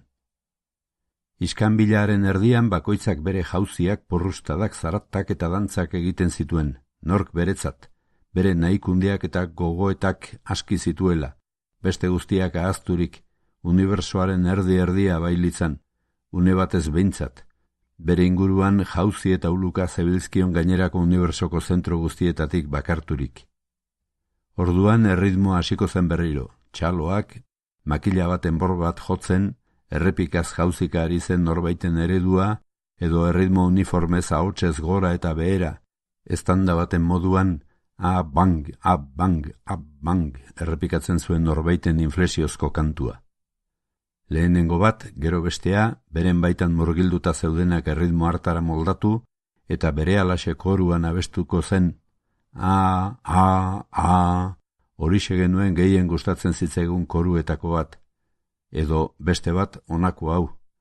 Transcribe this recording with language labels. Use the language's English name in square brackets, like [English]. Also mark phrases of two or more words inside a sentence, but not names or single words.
[Basque] Iskanbilaren erdian bakoitzak bere jauziak, porrustadak, zaratak eta dantzak egiten zituen, nork beretzat, bere nahikundeak eta gogoetak aski zituela, beste guztiak ahazturik, unibertsoaren erdi-erdia bailitzan, une batez behintzat, bere inguruan jauzi eta uluka zebilzkion gainerako unibertsoko zentro guztietatik bakarturik. Orduan erritmoa hasiko zen berriro, txaloak, makila bat enbor bat jotzen, errepikaz jauzika ari zen norbaiten eredua, edo erritmo uniformez ahotsez gora eta behera, estanda baten moduan, a-bang, a-bang, a-bang, errepikatzen zuen norbaiten inflexiozko kantua. Lehenengo bat, gero bestea, beren baitan murgilduta zeudenak erritmo hartara moldatu, eta berehalaxe koruan abestuko zen, horixe genuen gehien gustatzen zitzaigun koruetako bat, edo beste bat honako hau,